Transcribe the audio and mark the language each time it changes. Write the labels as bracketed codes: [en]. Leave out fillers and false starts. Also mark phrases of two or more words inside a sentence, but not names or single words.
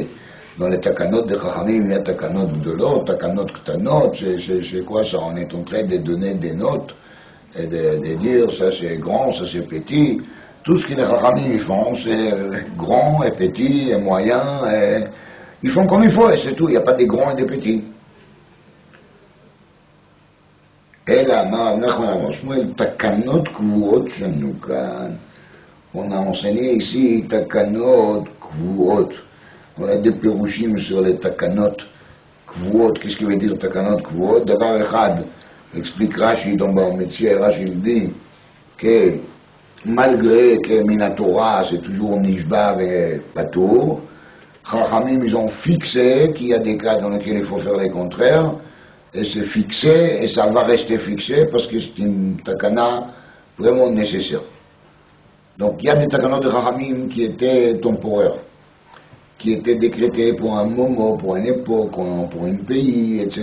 [fr] Dans les takanot de Chachamim, il y a [he] תקנות גדולות, תקנות קטנות, [fr] c'est quoi ça? On est en train de donner des notes et de dire ça c'est grand, ça c'est petit. Tout ce que les Chachamim font, c'est grand et petit et moyen, et ils font comme il faut et c'est tout, il n'y a pas des grands et des petits. [he] אלא אמר נחמן אמר שמואל, תקנות קבועות שלנו כאן. [fr] On a enseigné ici [he] תקנות קבועות. [fr] On a des פירושים sur les [he] תקנות קבועות. [fr] Qu'est-ce qui veut dire [he] תקנות קבועות? דבר אחד, [fr] explique Rashi dans Métier, Rashi dit que malgré que [he] מן התורה [fr] c'est toujours nishba et patour, Chachamim ils ont fixé qu'il y a des cas dans lesquels il faut faire le contraire, et c'est fixé, et ça va rester fixé parce que c'est une takana vraiment nécessaire. Donc il y a des takanot de Chachamim qui étaient temporaires, qui étaient décrétés pour un moment, pour une époque, pour un pays, etc.